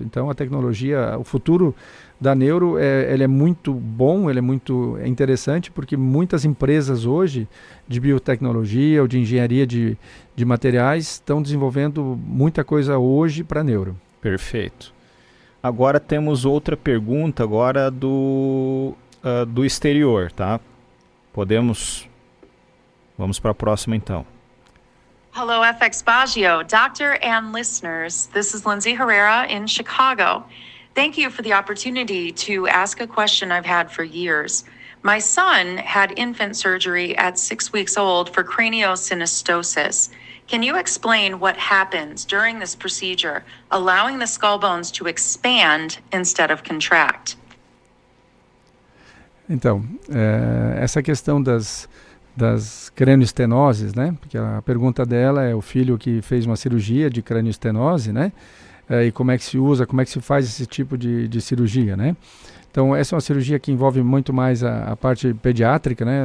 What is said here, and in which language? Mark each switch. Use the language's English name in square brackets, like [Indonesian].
[Portuguese] Então, a tecnologia, o futuro da neuro, ele é muito bom, ele é muito interessante, porque muitas empresas hoje de biotecnologia ou de engenharia de materiais estão desenvolvendo muita coisa hoje para neuro. Perfeito. Agora temos outra pergunta agora do exterior, tá? Vamos para a próxima então. [English] Hello, FX Baggio, doctor and listeners. This is Lindsay Herrera in Chicago. Thank you for the opportunity to ask a question I've had for years. My son had infant surgery at 6 weeks old for craniosynostosis. Can you explain what happens during this procedure, allowing the skull bones to expand instead of contract? [Portuguese] Então, essa questão das cranioestenoses, né? Porque a pergunta dela é o filho que fez uma cirurgia de cranioestenose, né? E como é que se usa, como é que se faz esse tipo de cirurgia, né? Então, essa é uma cirurgia que envolve muito mais a parte pediátrica, né?